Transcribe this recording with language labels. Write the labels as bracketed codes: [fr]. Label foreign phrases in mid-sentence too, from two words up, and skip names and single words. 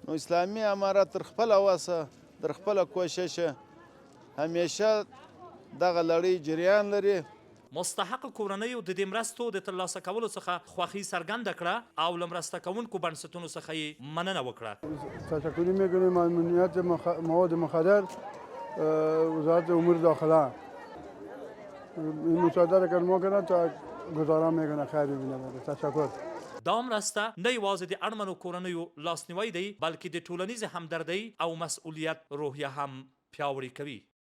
[ps] نو اسلامي امارت تر خپله وسه در خپله کوششه همیشه دغه لړۍ جریان لري. مستحق کورنیو د دې مرستو د ترلاسه کولو څخه خوښي څرګنده کړه او له مرسته کوونکو بنسټونو څخه یې مننه وکړه. [fa] تشکر میکنیم از ممنوعیت مواد مخدر وزارت امور داخله این مساعده را که ما کنند تا گزارا میکنه خیر ببینه. تشکر. [ps] دا مرسته نه یوازې د اړمنو کورنیو لاسنیوی دی بلکې د ټولنیز همدردۍ او مسؤلیت روحیه هم پیاوړې کوي.